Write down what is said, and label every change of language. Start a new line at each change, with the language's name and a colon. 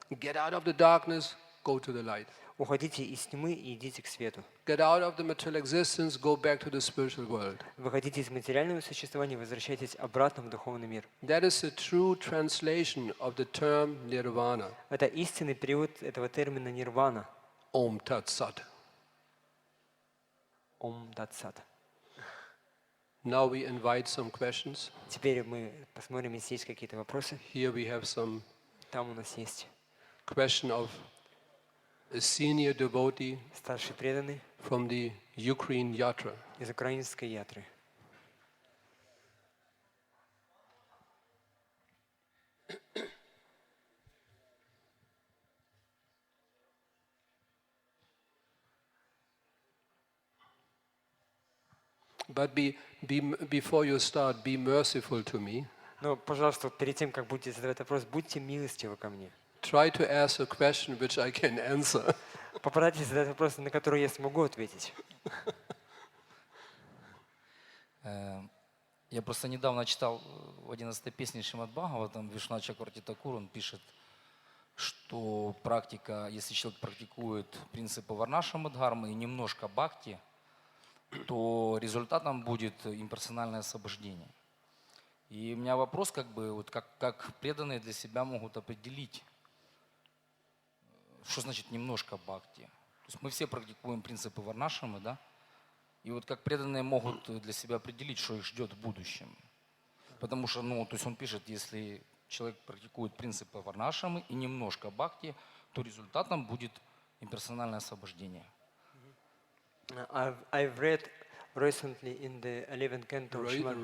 English: Get out of the darkness, go to the light.
Russian: Уходите из тьмы и идите к свету.
English: Get out of the material existence, go back to the spiritual world.
Russian: Выходите из материального существования, возвращайтесь обратно в духовный мир.
English: That is the true translation of the term nirvana.
Russian: Это истинный перевод этого термина нирвана.
Sanskrit: Om Tat Sat. Ом Тат Сат.
English: Now we invite some questions.
Russian: Теперь мы посмотрим, если есть какие-то вопросы.
English: Here we have some
Russian: Там у нас есть
English: question of a senior devotee
Russian: старший преданный
English: from the Ukraine Yatra.
Russian: из украинской ятры.
English: But before you start, be merciful to me.
Russian: Но, пожалуйста, перед тем, как будете задавать вопрос, будьте милостивы ко мне.
English: Try to ask a question which I can answer.
Russian: Попытайтесь задать вопрос, на который я смогу ответить. Я просто недавно читал в 11-й песне Шримад Бхагаватам, Вишна Чакварти Такур, он пишет, что практика, если человек практикует принципы Варнашрама Дхармы и немножко Бхакти, то результатом будет имперсональное освобождение. И у меня вопрос, вот как преданные для себя могут определить, что значит немножко бхакти? То есть мы все практикуем принципы варнашрамы, да? И вот как преданные могут для себя определить, что их ждет в будущем. Потому что, ну, то есть он пишет, если человек практикует принципы варнашрамы и немножко бхакти, то результатом будет имперсональное освобождение.
English: I've read recently in the 11th canto of Srimad...